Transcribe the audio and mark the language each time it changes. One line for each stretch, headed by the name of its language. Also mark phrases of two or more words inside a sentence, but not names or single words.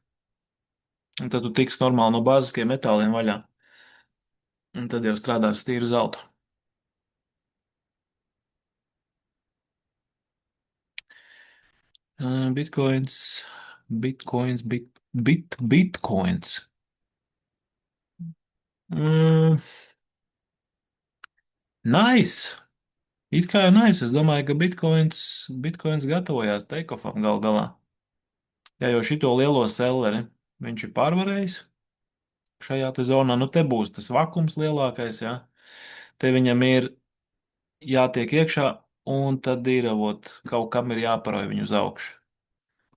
Latvian: Un tad tu tiks normāli no bāziskiem metāliem vaļā, un tad jau strādās tīru zeltu. Bitcoins, bitcoins. Mm, nice! It kā ir nice. Es domāju, ka bitcoins gatavojās take-offam gal galā. Ja jau šito lielo selleri viņš ir pārvarējis šajā te zonā, nu te būs tas vakums lielākais, jā. Te viņam ir jātiek iekšā, un tad ir, kaut kam ir jāparauj viņu uz augšu.